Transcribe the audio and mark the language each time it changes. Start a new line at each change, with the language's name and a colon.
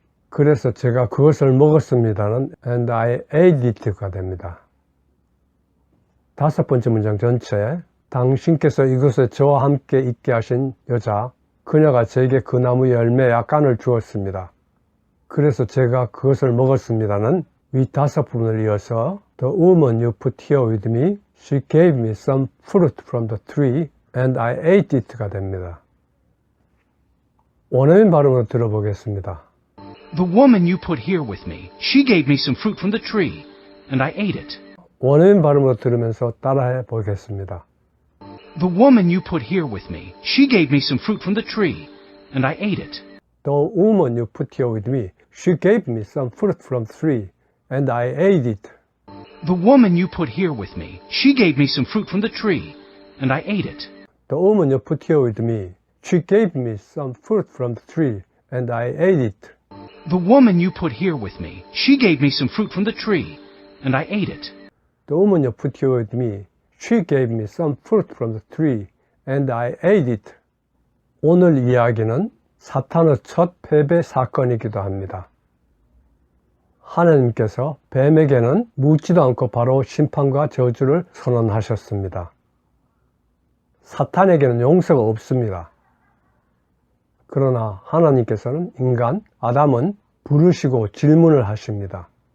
Korean: 그래서 제가 그것을 먹었습니다는
English: and I ate it
Korean: 가 됩니다. 다섯 번째 문장 전체 당신께서 이곳에 저와 함께 있게 하신 여자 그녀가 제게 그 나무 열매 약간을 주었습니다. 그래서 제가 그것을 먹었습니다는 위 다섯 부분을 이어서
English: The woman you put here with me, she gave me some fruit from the tree and I ate it
Korean: 가 됩니다. 원어민 발음으로 들어보겠습니다.
English: The woman you put here with me, she gave me some fruit from the tree, and I ate it.
Korean: 원어민 발음으로 들으면서 따라해 보겠습니다.
English: The woman you put here with me, she gave me some fruit from the tree, and I ate it. The woman you put here with me, she gave me some fruit from the tree and I ate it. The woman you put here with me, she gave me some fruit from the tree, and I ate it. The woman you put here with me, she gave me some fruit from the tree and I ate it. The woman you put here with me, she gave me some fruit from the tree, and I ate it. The woman you put here with me, she gave me some fruit from the tree and I ate it.
Korean: 오늘 이야기는 사탄의 첫 패배 사건이기도 합니다. 하나님께서 뱀에게는 묻지도 않고 바로 심판과 저주를 선언하셨습니다. 사탄에게는 용서가 없습니다. 그러나 하나님께서는 인간 아담은 부르시고 질문을 하십니다.